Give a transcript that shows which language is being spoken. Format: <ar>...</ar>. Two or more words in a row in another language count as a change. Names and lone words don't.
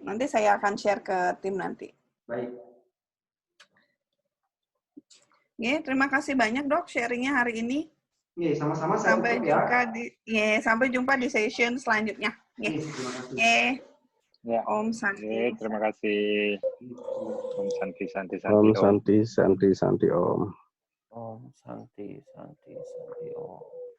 <id>Nanti saya akan share ke tim nanti. Baik. Oke, terima kasih banyak dok sharingnya hari ini. Oke, sama-sama saya Sampai tutup ya. Sampai jumpa di session selanjutnya. Terima kasih. Ya.</id> <sa>Om Santi.</sa> <id>Terima kasih.</id> <sa>Om Santi, Om Santi, Santi, Santi, Om. Om Santi, Santi, Santi, Om.</sa>